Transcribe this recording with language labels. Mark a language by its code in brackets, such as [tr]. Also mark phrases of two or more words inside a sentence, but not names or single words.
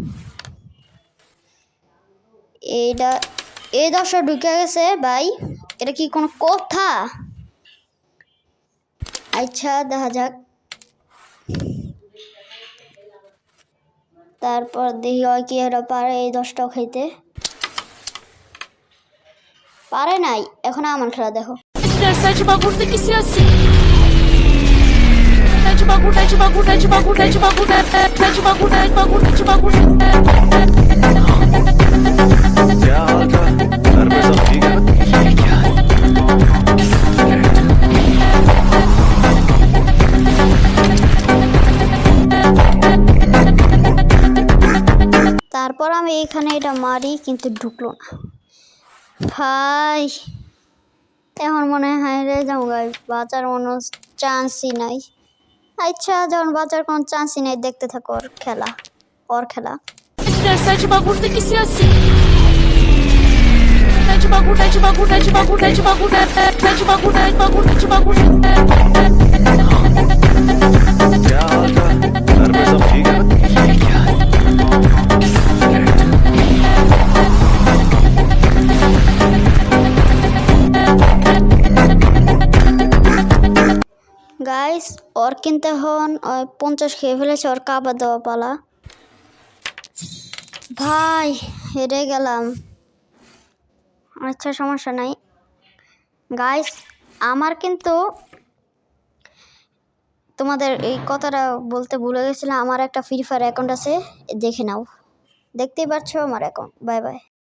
[bn] এই 10ও ঢুকে গেছে ভাই এটা কি কোনো কথা আচ্ছা দেখা যাক তারপর দেখি ওই কি এরা পারে এই 10টাও খাইতে পারে নাই এখন আমার খেলা দেখো [pt] Essa de bagulho tem que ser assim. É de bagulho, é de bagulho, é de bagulho, é de bagulho, é de bagulho, é de bagulho, é de bagulho. [hi] क्या हाल था घर में सब ठीक है ना [bn] তারপর আমি এখানে এটা মারি কিন্তু ঢুকলো না ভাই এখন মনে হয় রে যাও গাই বাঁচার কোনো চান্সই নাই আচ্ছা যখন বাঁচার কোনো চান্সই নাই দেখতে থাকো ওর খেলা [pt] Essa de bagulho tem que ser assim. É de bagulho, é de bagulho, é de bagulho, é de bagulho, é de bagulho, é de bagulho, é de bagulho. [hi] क्या हाल था घर में सब ठीक है ना [bn] গাইস ওর কিন্তু এখন 50 খেয়ে ফেলেছে ওর কাবার দেওয়া পালা ভাই হেরে গেলাম আচ্ছা সমস্যা নাই গাইস আমার কিন্তু তোমাদের এই কথাটা বলতে ভুলে গেছিলাম আমার একটা ফ্রি ফায়ার অ্যাকাউন্ট আছে দেখে নাও দেখতেই পাচ্ছ আমার অ্যাকাউন্ট [en] bye bye